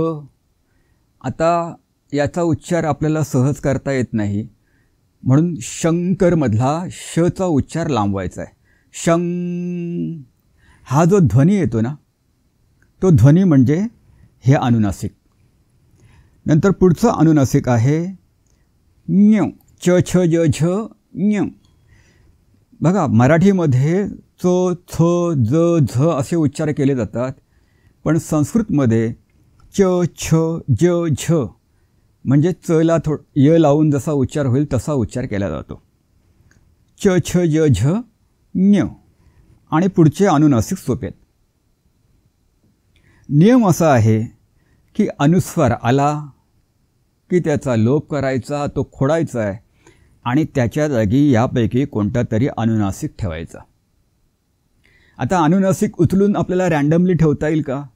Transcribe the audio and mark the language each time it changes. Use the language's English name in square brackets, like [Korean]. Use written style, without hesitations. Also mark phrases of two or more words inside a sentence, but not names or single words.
[Marathi] आता याचा उच्चार आपल्याला सहज करता येत नाही, म्हणून शंकरमधला शचा उच्चार लांबवायचा आहे. शं. हा जो ध्वनी येतो ना, तो ध्वनी म्हणजे हे अनुनासिक. नंतर पुढचं अनुनासिक आहे ञ. च छ ज झ ञ. बघा, मराठीमध्ये च छ ज झ असे उच्चार केले जातात, पण संस्कृतमध्ये च छ ज झ म्हणजे चला य लावून जसा उच्चार होईल तसा उच्चार केला जातो. च छ ज झ ञ. आणि पुढचे अनुनासिक सोपे आहेत. नियम असा आहे की अनुस्वार आला की त्याचा लोप करायचा, तो खोडायचा आहे आणि त्याच्या जागी यापैकी कोणता तरी अनुनासिक ठेवायचा. आता अनुनासिक उचलून आपल्याला रँडमली ठेवता येईल का?